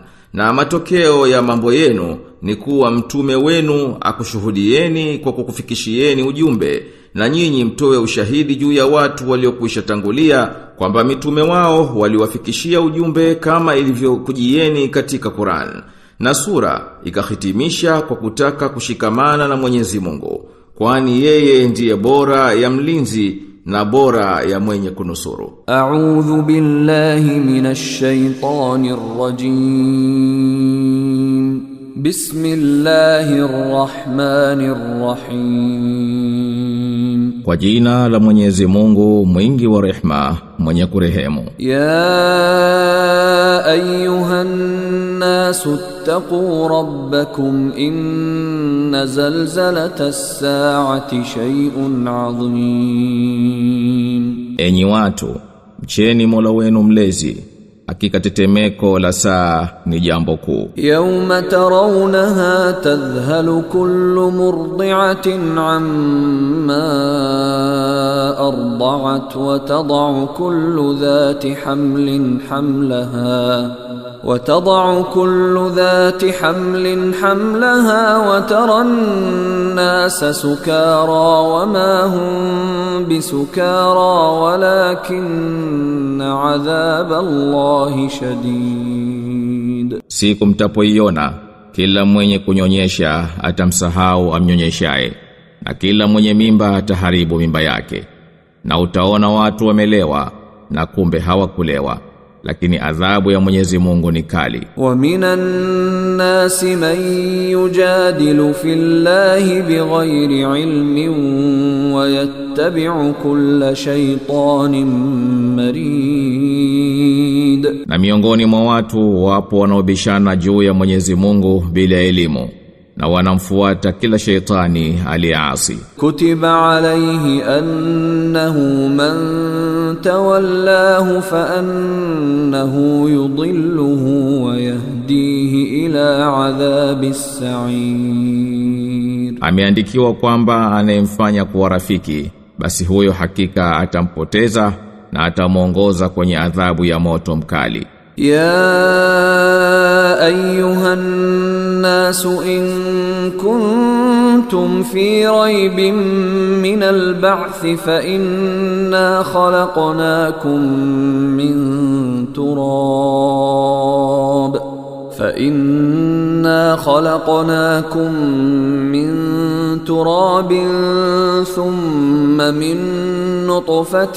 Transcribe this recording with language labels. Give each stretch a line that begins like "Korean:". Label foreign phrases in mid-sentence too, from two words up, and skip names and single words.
Swahili: Na matokeo ya mambo yenu ni kuwa mtume wenu akushuhudieni kwa kukufikishieni ujumbe, na nyinyi mtoe ushahidi juu ya watu waliokwisha tangulia kwamba mitume wao waliwafikishia ujumbe kama ilivyokujieni katika Qur'an. Na sura ikahitimisha kwa kutaka kushikamana na Mwenyezi Mungu, kwani yeye ndiye bora ya mlinzi na bora ya mwenye kunusuru.
Arabic: أعوذ بالله من الشيطان الرجيم. Bismillahirrahmanirrahim.
Swahili: Kwa jina la Mwenyezi Mungu mwingi wa rehema, mwenye kurehemu.
Arabic: يا أيها الناس اتقوا ربكم إن زلزلة الساعة شيء عظيم.
Swahili: Enyi watu, mcheni Mola wenu mlezi, hakika tetemeko la saa ni jambo kuu.
Arabic: يوم ترونها تذهل كل مرضعة عما أرضعت وتضع كل ذات حمل حملها وتضع كل ذات حمل حملها وترى الناس سكارى وما هم بسكارى ولكن عذاب الله شديد.
Swahili: Siku mtapoiona kila mwenye kunyonyesha atamsahau amnyonyeshaye, na kila mwenye mimba ataharibu mimba yake, na utaona watu wamelewa na kumbe hawakulewa, lakini adhabu ya Mwenyezi Mungu ni kali.
Arabic: ومن الناس من يجادل في الله بغير علم ويتبع كل شيطان مريد.
Swahili: Na miongoni mwa watu wapo wanaobishana juu ya Mwenyezi Mungu bila elimu, na wanamfuata kila shaytani aliyeasi.
Arabic: كتب عليه أنه من تولاه فأنه يضله ويهديه إلى عذاب السعير.
Swahili: Ameandikiwa kwamba anayemfanya kuwa rafiki, basi huyo hakika atampoteza na atamuongoza kwenye adhabu ya moto mkali.
Arabic: يا أيها الناس إن كنتم في ريب من البعث فإنا خلقناكم من تراب ثم من نطفة